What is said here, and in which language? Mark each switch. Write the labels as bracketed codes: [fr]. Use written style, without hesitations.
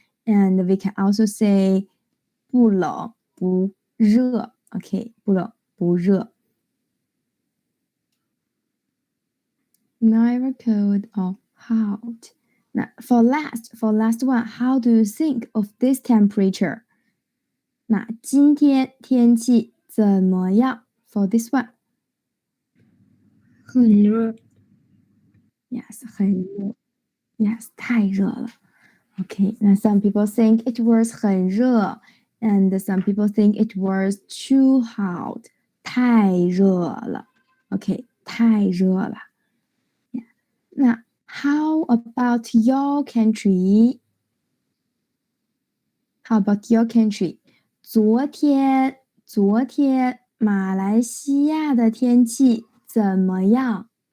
[en] And we can also say 不冷不热. [zh] Okay, 不冷不热. [en] Neither cold or hot. Now, for last one, how do you think of this temperature? [zh] 那今天天气怎么样 for this one? 很热， Yes, 很热.Yes, 太热了. [en] Okay, now some people think it was 很热, and some people think it was too hot. [zh] 太热了.Okay, 太热了.Yeah. [en] Now, how about your country? How about your country? [zh] 昨天马来西亚的天气怎么样？